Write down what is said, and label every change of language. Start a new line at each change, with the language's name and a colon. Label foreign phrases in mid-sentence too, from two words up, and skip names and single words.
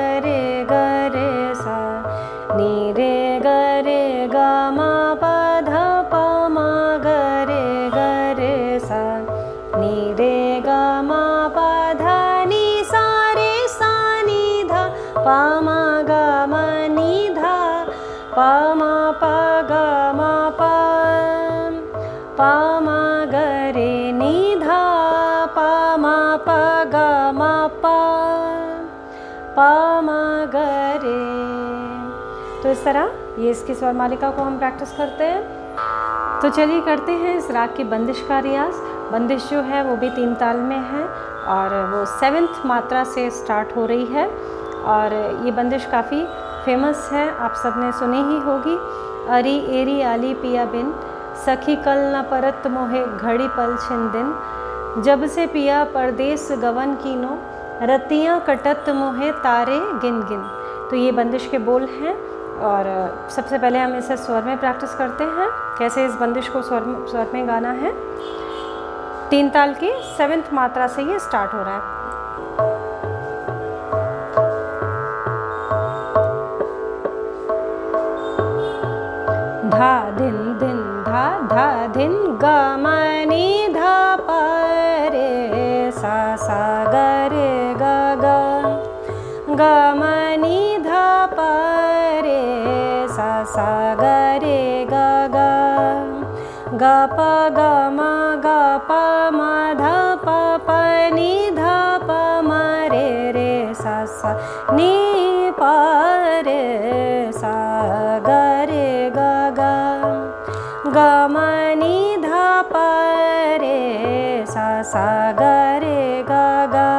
Hindi: रे सा, नि रे ग ग म प ध प म ग रे सा, नि रे ग म प ध नि सा रे सा नि धा प म ग म, नि धा प म प ग म प, प म ग रे नि धा प म प ग म प, प म ग रे। तो इस तरह ये इसकी स्वर मालिका को हम प्रैक्टिस करते हैं। तो चलिए करते हैं इस राग की बंदिश का रियाज। बंदिश जो है वो भी 3 ताल में है और वो 7th मात्रा से स्टार्ट हो रही है और ये बंदिश काफ़ी फेमस है, आप सब ने सुनी ही होगी। अरी एरी आली पिया बिन, सखी कल न परत मोहे घड़ी पल छिन दिन, जब से पिया परदेस गवन कीनो, रतियाँ कटत मोहे तारे गिन गिन। तो ये बंदिश के बोल हैं और सबसे पहले हम इसे स्वर में प्रैक्टिस करते हैं, कैसे इस बंदिश को स्वर में गाना है। 3 ताल की 7th मात्रा से ये स्टार्ट हो रहा है। धा दिन दिन धा धा दिन, ग म नि धा प रे सा सा ग रे ग ग, ग म नि धा प रे सा सा ग रे ग ग, ग प ग म ग प म ध प प नि धा प म रे सा सा, नि प रे सा ग रे ग ग, ग म नि धा प रे सा सा ग रे ग ग,